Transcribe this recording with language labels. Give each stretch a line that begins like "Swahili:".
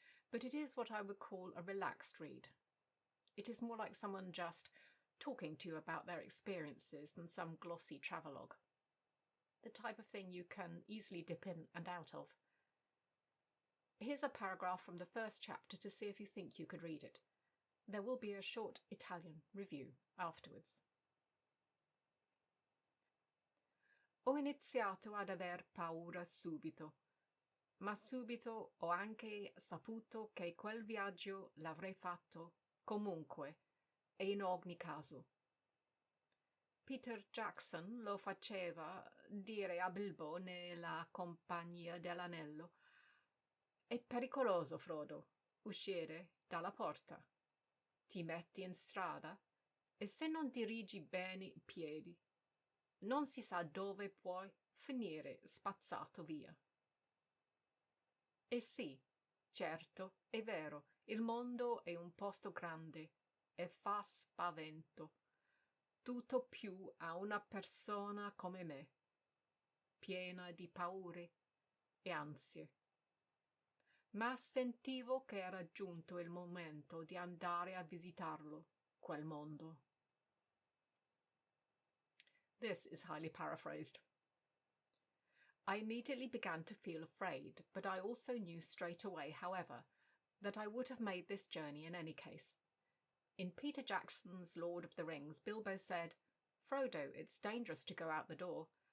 English: But it is what I would call a relaxed read. It is more like someone just talking to you about their experiences than some glossy travelogue. The type of thing you can easily dip in and out of. Here's a paragraph from the first chapter to see if you think you could read it. There will be a short Italian review afterwards.
Italian: Ho iniziato ad aver paura subito, ma subito ho anche saputo che quel viaggio l'avrei fatto comunque e in ogni caso. Peter Jackson lo faceva dire a Bilbo nella Compagnia dell'Anello. È pericoloso, Frodo, uscire dalla porta. Ti metti in strada e se non dirigi bene i piedi, non si sa dove puoi finire spazzato via. E sì, certo, è vero, il mondo è un posto grande e fa spavento, tutto più a una persona come me, piena di paure e ansie. Ma sentivo che era giunto il momento di andare a visitarlo, quel mondo.
English: This is highly paraphrased. I immediately began to feel afraid, but I also knew straight away, however, that I would have made this journey in any case. In Peter Jackson's Lord of the Rings, Bilbo said, "Frodo, it's dangerous to go out the door.